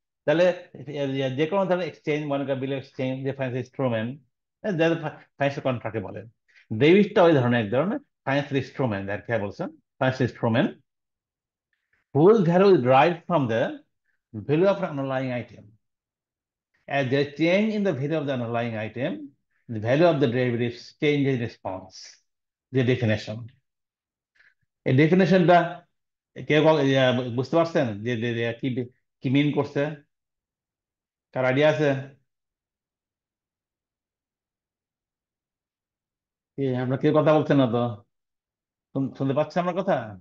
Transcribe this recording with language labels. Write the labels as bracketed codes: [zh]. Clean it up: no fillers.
[bn] তাহলে যে কোনো ধরনের এক্সচেঞ্জ, মনে করেন বিল এক্সচেঞ্জ, যে ফাইন্যান্স ইনস্ট্রুমেন্ট, ফাইন্যান্সিয়াল কন্ট্রাক্টে বলে। ডেবিটটা ওই ধরনের এক ধরনের ফাইন্যান্সিয়াল ইনস্ট্রুমেন্ট, আর কি বলছেন, financial instrument [en] whose value is derived from the value of an underlying item. As there is change in the value of the underlying item, the value of the derivative changes in response. The definition. [bn] এই ডেফিনেশনটা কেউ বুঝতে পারছেন যে কি কি মিন করছে? কার idea আছে? আমরা কেউ কথা বলছেন না তো। শুনতে পাচ্ছেন আমার কথা?